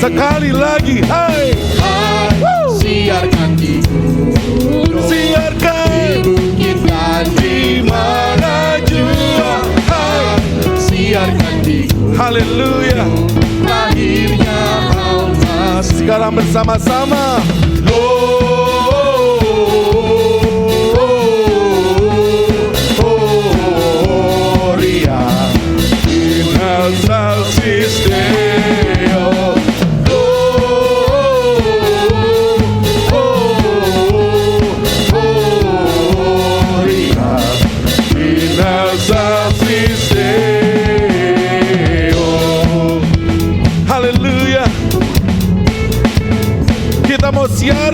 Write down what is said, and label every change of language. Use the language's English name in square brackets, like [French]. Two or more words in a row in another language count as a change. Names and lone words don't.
[Indonesian] Sekali lagi, hai, siarkan di gunung, siarkan di bukit dan di mana jua. Hai, siarkan di gunung, haleluya, lahirnya Al-Masih. Sekarang bersama-sama. [Latin] Gloria in excelsis Deo. Gloria in excelsis Deo. [Indonesian] Haleluya. Kita mau siap